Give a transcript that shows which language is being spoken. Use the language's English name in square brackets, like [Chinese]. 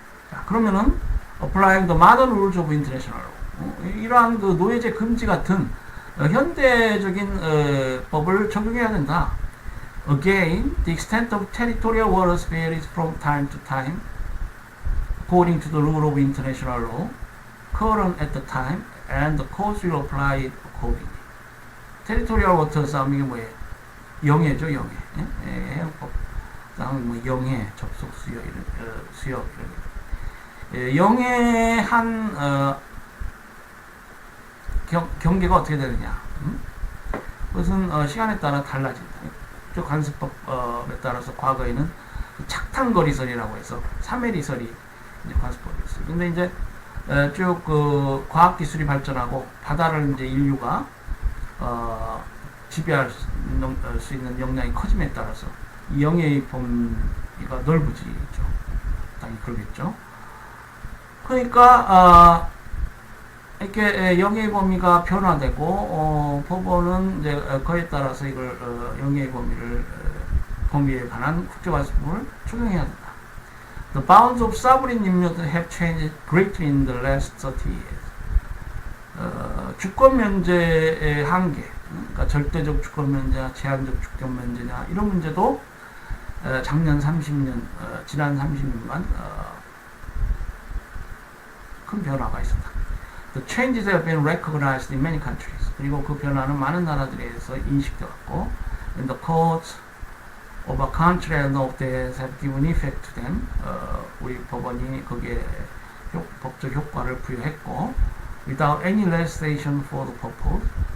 [Korean] 자, 그러면은 [English] applying the modern rules of international law [Korean] 이러한 그 노예제 금지 같은 현대적인 법을 적용해야 된다. [English] Again, the extent of territorial waters varies from time to time according to the rule of international law current at the time and the courts will apply it accordingly. [Korean] territorial waters 하면 이게 뭐예요? 영해죠, 영해. 해양법. 다음에 뭐 영해, 접속 수역 이런 수역 이런 영해한 경계가 어떻게 되느냐? 그것은 시간에 따라 달라진다. 관습법에 따라서 과거에는 착탕거리설이라고 해서 3해리설이 관습법이었어요. 근데 이제 쭉 그 과학기술이 발전하고 바다를 이제 인류가 지배할 수 있는 역량이 커짐에 따라서 이 영해의 범위가 넓어지겠죠. 당연히 그러겠죠. 그러니까 이렇게 영해의 범위가 변화되고 법원은 이제 그에 따라서 이걸 영해의 범위에 관한 국제관습법을 적용해야 된다. [English] The bounds of sovereign immunity have changed greatly in the last 30 years. [Korean] 주권 면제의 한계, 그러니까 절대적 주권 면제냐, 제한적 주권 면제냐 이런 문제도 작년 30년, 지난 30년간 큰 변화가 있었다. [English] The changes have been recognized in many countries. [Korean] 그리고 그 변화는 많은 나라들에서 인식되었고, [English] and the courts of a country and of theirs have given effect to them. [Korean] 우리 법원이 거기에 법적 효과를 부여했고, [English] without any legislation for the purpose.